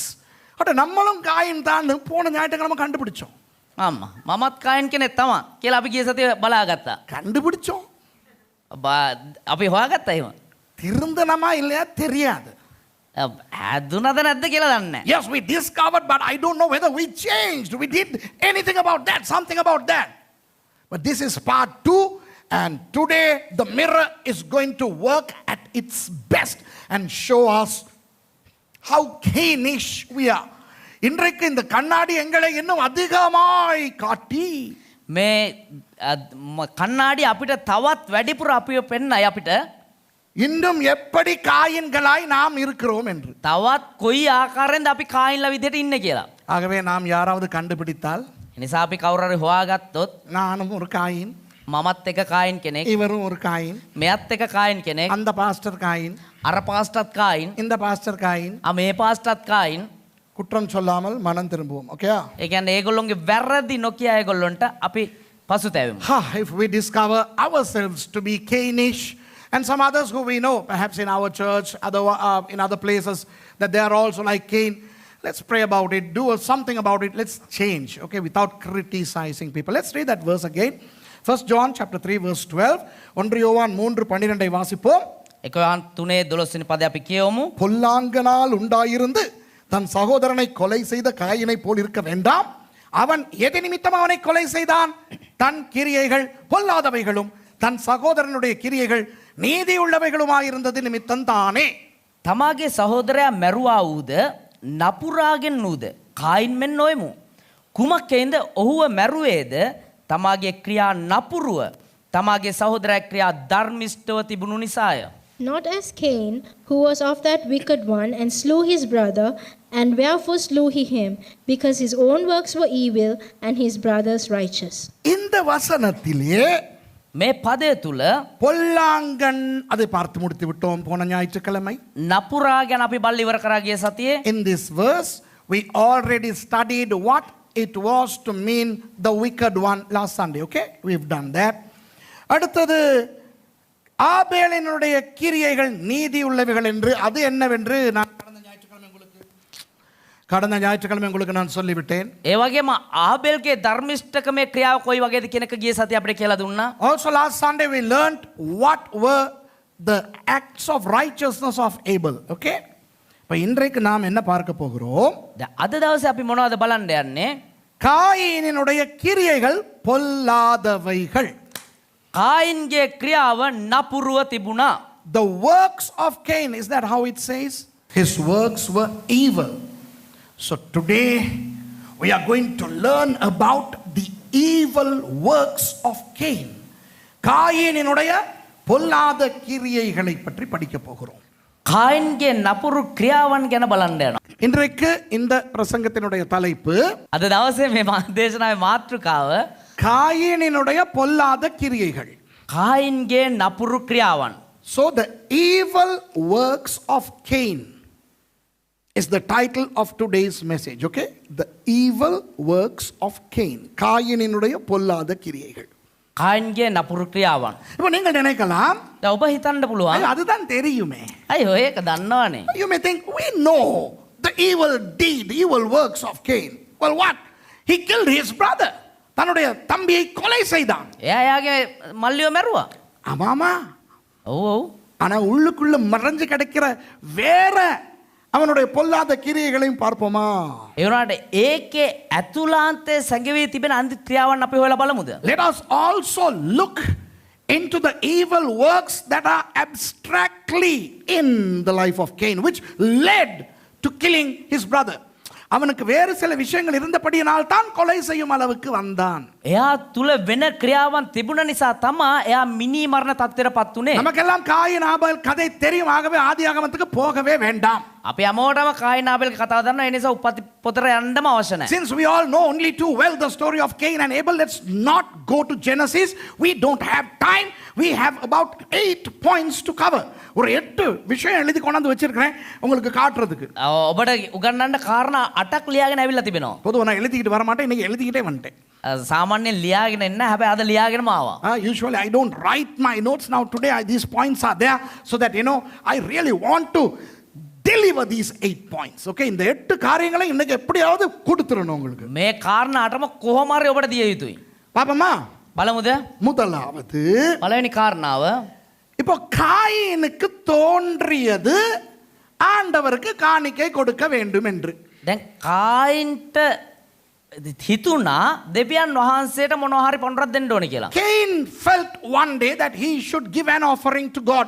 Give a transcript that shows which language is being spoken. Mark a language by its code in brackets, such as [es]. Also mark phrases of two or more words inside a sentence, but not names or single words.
[ta] அட நம்மளும் காயின் தான் போன ஞாயிற்றுக்கிழமை கண்டுபிடிச்சோம். [si] ආම්මා මමත් කායින් කෙනෙක් තමයි කියලා අපි ගිය සතියේ බලාගත්තා. [ta] கண்டுபிடிச்சோம். [si] අපි හොයාගත්තා එහෙම. [ta] திருந்தனமா இல்லையா தெரியாது. [si] හැදුනද නැද්ද කියලා දන්නේ නැහැ. [en] Yes, we discovered, but I don't know whether we changed. We did anything about that, something about that. But this is part 2, And today the mirror is going to work at its best and show us how Cainish we are. [ta] இன்றைக்கு இந்த கண்ணாடி எங்களை இன்னும் அதிகமாய் காட்டி [si] මේ කන්නාඩි අපිට තවත් වැඩිපුර අපිව පෙන්නයි අපිට [ta] இன்னும் எப்படி காயின்களாய் நாம் இருக்கிறோம் என்று. [si] තවත් කොයි ආකාරයෙන්ද අපි කායින්ලා විදිහට ඉන්නේ කියලා. [ta] ஆகவே நாம் யாராவது கண்டுபிடித்தால் [si] එනිසා අපි කවුරු හරි හොයාගත්තොත් [ta] நானும் ஒரு காயின், [si] මමත් එක කායින් කෙනෙක්, [ta] இவரும் ஒரு காயின், [si] මෙයත් එක කායින් කෙනෙක්, [ta] அந்த பாஸ்டர் காயின், [si] අර පාස්ටර්ත් කායින්, [ta] இந்த பாஸ்டர் காயின். [si] මේ පාස්ටර්ත් කායින්. [ta] குற்றம் சொல்லாமல் மனம் திரும்புவோம். ஓகே? [si] ඒ කියන්නේ ඒගොල්ලොන්ගේ වැරදි නොකිය ඒගොල්ලොන්ට අපි පසුතැවෙමු. [en] If we discover ourselves to be Cainish, and some others who we know, perhaps in our church, in other places, that they are also like Cain, let's pray about it, do something about it, let's change, okay, without criticizing people. Let's read that verse again. 1 John chapter 3 verse 12. [ta] 1 யோவான் 3:12 வாசிப்போம். [si] 1 யோவான் 3:12 වෙනි පදය අපි කියවමු. [ta] பொல்லாங்கனால் உண்டாயிருந்து தன் சகோதரனை கொலை செய்த காயினை போல் இருக்க வேண்டாம். அவன் எது நிமித்தம் அவனை கொலை செய்தான்? தன் கிரியைகள் பொல்லாதவைகளும் தன் சகோதரனுடைய கிரியைகள் நீதியுள்ளவைகளுமாயிருந்தது நிமித்தம் தானே. [si] තමාගේ සහෝදරයා මැරුවා වූද නපුරාගෙන් වූද කායින් මෙන් නොයමු. කුමක්කෙන්ද ඔහුව මැරුවේද? තමාගේ ක්‍රියා නපුරුව තමාගේ සහෝදරයා ක්‍රියා ධර්මිෂ්ඨව තිබුණු නිසාය. [en] Not as Cain, who was of that wicked one, and slew his brother. And wherefore slew he him? Because his own works were evil, and his brother's righteous. [ta] இந்த வசனத்திலே [si] මේ පදය තුල [ta] பொல்லாங்கன் அதை பார்த்து முடித்து விட்டோம் போன ஞாயிற்றுக்கிழமை. [si] නපුරා ගැන අපි බල්ල ඉවර කරා ගිය සතියේ. [en] In this verse we already studied what it was to mean the wicked one last Sunday. Okay, we've done that. [ta] அடுத்தது ஆபேலினுடைய கிரியைகள் நீதி உள்ளவைகள் என்று அது என்னவென்று நான் கடந்த ஞாயிற்றுக்கிழமை உங்களுக்கு நான் சொல்லிவிட்டேன். [si] ඒ වගේම ආබෙල්ගේ ධර්මිෂ්ඨකමේ ක්‍රියාව කොයි වගේද කියන එක ගිය සතියේ අපිට කියලා දුන්නා. [en] Also last Sunday we learned what were the acts of righteousness of Abel. Okay? [ta] இப்போ இன்றைக்கு நாம் என்ன பார்க்க போகிறோம்? [si] අද දවසේ අපි මොනවද බලන්න යන්නේ? [ta] காயினுடைய கிரியைகள் பொல்லாதவைகள். [si] කායින්ගේ ක්‍රියාව නපුරුව තිබුණා. [en] The works of Cain, is that how it says? His works were evil. So today we are going to learn about the evil works of Cain. [ta] காயினுடைய பொல்லாத கிரியைகளை பற்றி படிக்க போகிறோம். [si] කායින්ගේ නපුරු ක්‍රියාවන් ගැන බලන්න යනවා. [ta] இன்றைக்கு இந்த பிரசங்கத்தினுடைய தலைப்பு [si] අද දවසේ මේ දේශනාවේ මාතෘකාව [ta] காயினுடைய பொல்லாத கிரியைகள். [si] කායින්ගේ නපුරු ක්‍රියාවන්. [en] So the evil works of Cain is the title of today's message. Okay? The evil works of Cain. [ta] காயினுடைய பொல்லாத கிரியைகள். [si] කායින්ගේ නපුරු ක්‍රියාවන්. [ta] இப்போ நீங்கள் நினைக்கலாம், [si] දැන් ඔබ හිතන්න පුළුවන්. [ta] அதுதான் தெரியுமே. [si] අයියෝ ඒක දන්නවනේ. [en] You may think, we know the evil deed, evil works of Cain. Well, what? He killed his brother. [ta] தன்னுடைய தம்பியை கொலை செய்தான். [si] එයාගේ මල්ලියෝ මැරුවා. [ta] ஆமாமா. [si] ඔව්. [ta] ஆனா உள்ளுக்குள்ள மறைஞ்சு கிடக்கிற வேற அவனுடைய பொல்லாத கிரியைகளையும் பார்ப்போமா? [si] ඒ වුණාට ඒකේ ඇතුළාන්තයේ සැඟවී තිබෙන අන්ති ක්‍රියාවන් අපි හොයලා බලමුද? [en] Let us also look into the evil works that are abstractly in the life of Cain, which led to killing his brother. [ta] அவனுக்கு வேறு சில விஷயங்கள் இருந்தபடியினால் தான் கொலை செய்யும் அளவுக்கு வந்தான். [si] එයා තුල වෙන ක්‍රියාවන් තිබුණ නිසා තමයි එයා මිනි මරණ තත්ත්වයටපත් උනේ. [ta] நமக்கெல்லாம் காயின் ஆபேல் கதை தெரியும், ஆகவே ஆதியாகமத்துக்கு போகவே வேண்டாம். [si] අපි හැමෝටම කායින් ආබෙල්ගේ කතාව දන්නවා. ඒ නිසා උපත් පොතට යන්නම අවශ්‍ය නැහැ. [en] Since we all know only too well the story of Cain and Abel, let's not go to Genesis. We don't have time. We have about 8 points to cover. [ta] ஒரு 8 விஷயம் எழுதி கொண்டாந்து வச்சிருக்கிறேன் உங்களுக்கு காட்டுறதுக்கு. [si] ඔබට උගන්වන්න කාරණා 8ක් ලියාගෙන ඇවිල්ලා තිබෙනවා. [ta] பொதுவா நான் எழுதிக்கிட்டு வர மாட்டேன், இன்னைக்கு எழுதிக்கிட்டே வந்துட்டேன். [si] සාමාන්‍යයෙන් ලියාගෙන එන්න, හැබැයි අද ලියාගෙනම ආවා. [en] Usually I don't write my notes. Now today these points are there so that I really want to deliver these 8 points. [ta] Okay, இந்த 8 காரியங்களை இன்னைக்கு எப்படியாவது கொடுத்துறணும் உங்களுக்கு. [si] මේ කාරණා 8ම කොහොම හරි ඔබට දිය යුතුයි. [ta] பாப்போமா? [si] බලමුද? [ta] முதலாவது [si] පළවෙනි කාරණාව, [ta] இப்போ காயினுக்கு தோன்றியது ஆண்டவருக்கு காணிக்கை கொடுக்க வேண்டும் என்று. [si] දැන් කායින්ට හිතුණා දෙවියන් වහන්සේට මොනවා හරි පොණරක් දෙන්න ඕනේ කියලා. [en] Cain felt one day that he should give an offering to God.